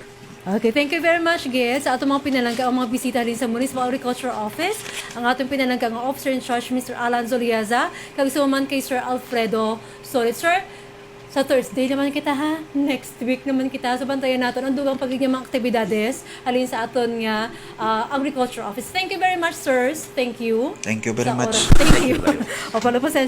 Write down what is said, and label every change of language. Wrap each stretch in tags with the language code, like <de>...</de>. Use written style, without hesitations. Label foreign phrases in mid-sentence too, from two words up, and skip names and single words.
<en>Okay, thank you very much, guys.</en> <hil>Sa atong mga pinalangga o mga bisita din sa Municipal Agriculture Office, ang atong pinalangga nga</hil> <en>Officer in Charge,</en> <hil>Mr. Alan Zoliaza, kag suman kay Sir Alfredo Solit. Sir, sa Thursday naman kita, ha?</hil> <en>Next week</en> <hil>naman kita. So, bantayan natin ang dugang pagiging mga aktibidades alin sa aton nga Agriculture Office.</hil> <en>Thank you very much, sirs. Thank you. Thank you very</en> <hil>Sa</hil> <en>much. oras. Thank you.</en> <tl>O, pala, pasensya.</tl>